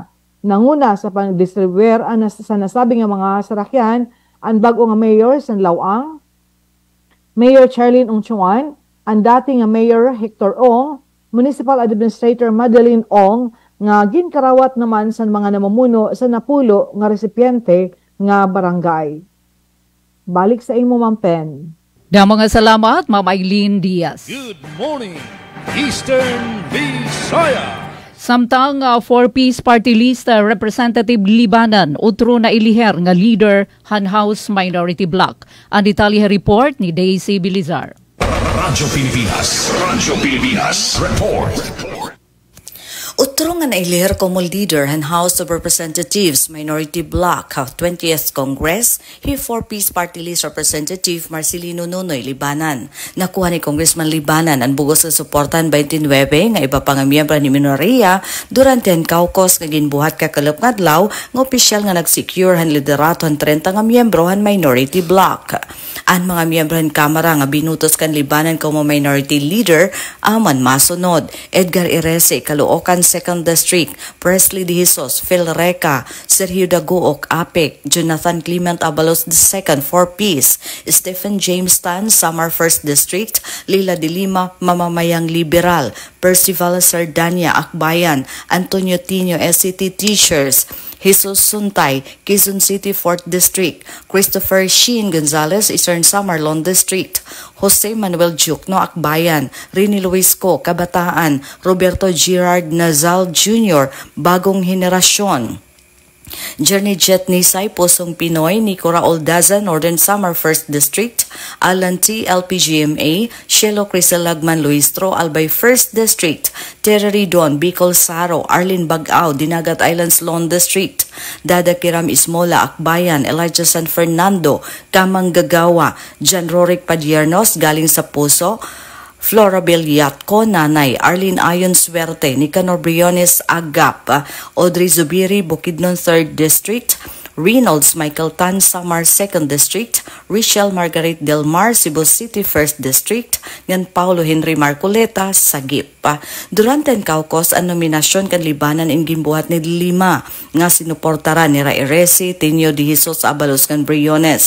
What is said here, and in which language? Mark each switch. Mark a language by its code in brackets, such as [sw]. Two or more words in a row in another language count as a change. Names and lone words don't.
[war] Nanguna sa pang-distribuer sa nasabi nga mga sarakyan ang bago nga mayor sa Lawang, Mayor Charlene Ongchuan, ang dati nga Mayor Hector Ong, Municipal Administrator Madeline Ong, nga ginkarawat naman sa mga namumuno sa napulo nga resipyente nga barangay. Balik sa imo, Ma'am Pen. Mga salamat, Ma'am Eileen Diaz. [en] Good morning, Eastern Visayas. [war] Samtang 4-piece party list Representative Libanan utro na iliher nga leader han House Minority Bloc. Ang detalye report ni Daisy Bilizar. Radyo Pilipinas report. Utro nga nailihir como leader han House of Representatives Minority Bloc 20th Congress, hi 4-piece party list Representative Marcelino Nonoy Libanan. Nakuha ni Congressman Libanan ang bugos sa suportan 29 nga iba pang miyembro ni minoria durante ang caucus nga ginbuhat kakalap ngadlaw nga opisyal nga nag-secure han liderato han 30 nga miyembro han Minority Bloc. Ang mga miyembro ng Kamara nga binutos kan libanan como minority leader aman masunod. Edgar Irese, Caloocan 2nd District, Presley De Jesus, Phil Reca, Sergio Daguok, APEC, Jonathan Clement Abalos II, 4Ps, Stephen James Tan, Samar 1st District, Lila de Lima, Mamamayang Liberal, Percival Sardania, Akbayan, Antonio Tino, SCT Teachers, Jesus Suntay, Quezon City 4th District, Christopher Sheen Gonzalez, Eastern Samar Lone District, Jose Manuel Jukno, Akbayan, Rini Luisco, Kabataan, Roberto Gerard Nazal Jr., Bagong Henerasyon, Journey Jet Nisay, Pusong Pinoy, Nico Raul Daza, Northern Samar 1st District, Alan T, LPGMA, Shelo Crisel Lagman Luistro, Albay 1st District, Terry Don, Bicol Saro, Arlene Bagao, Dinagat Islands Lone District, Dada Kiram Ismola, Akbayan, Elijah San Fernando, Kamang Gagawa, Jan Rorik Padiernos, galing sa Puso, Flora Beliatco, Nanay, Arlene Ayon Suerte, Nicanor Briones Agap, Audrey Zubiri, Bukidnon 3rd District, Reynolds Michael Tan, Samar 2nd District, Richelle Margaret Del Mar, Cebu City 1st District, ngan Paulo Henry Marcoleta, Sagip. Durante ang kaukos, ang nominasyon kan libanan in gimbuhat ni Lima, nga sinuportara ni Rairesi, Tinio de Jesus Abalos kan Briones.